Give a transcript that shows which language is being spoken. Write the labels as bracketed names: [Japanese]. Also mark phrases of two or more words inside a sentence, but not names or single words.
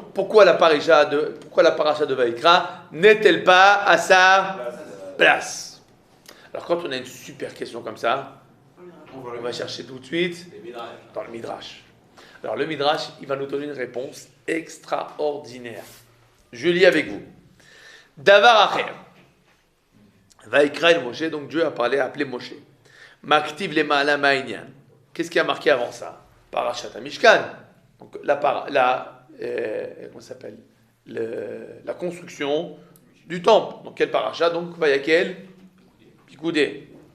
[French] Pourquoi la paracha de Vaïkra n'est-elle pas à sa place? Alors quand on a une super question comme ça, on va chercher tout de suite dans le Midrash. Alors le Midrash, il va nous donner une réponse extraordinaire. Je lis avec vous. [Hebrew] Davar Acher. Vaïkra el Moshe, [French] donc Dieu a appelé Moshe. [Hebrew] Maktiv le ma'ala ma'inyan. [French] Qu'est-ce qui a marqué avant ça? [Hebrew] Parashat Mishkan. [French] Donc comment s'appelle? La construction du temple. Donc quel parasha? Donc Vayakel Pikoudé.